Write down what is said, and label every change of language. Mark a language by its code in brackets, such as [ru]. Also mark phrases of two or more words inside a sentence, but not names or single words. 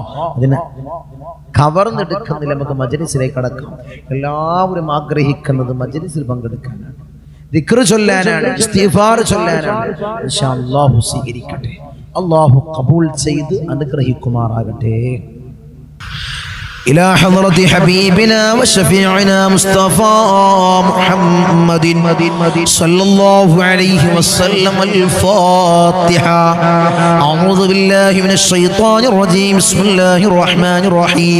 [ml] അതിനെ കവർന്നെടുക്കുന്നില്ല, നമുക്ക് മജ്‌ലിസിലേക്ക് കടക്കാം. എല്ലാവരും ആഗ്രഹിക്കുന്നത് മജ്‌ലിസിൽ പങ്കെടുക്കാനാണ്, ദിക്ർ ചൊല്ലാനാണ്, ഇസ്തിഗ്ഫാർ ചൊല്ലാനാണ്. [ar] إن شاء الله [ml] സ്വീകരിക്കട്ടെ, അല്ലാഹു ഖബൂൽ ചെയ്ത് അനുഗ്രഹിക്കുമാറാകട്ടെ. [ar] إلى حضرة حبيبنا وشفيعنا مصطفى محمد صلى الله عليه وسلم الفاتحة. أعوذ بالله من الشيطان الرجيم. بسم الله الرحمن الرحيم.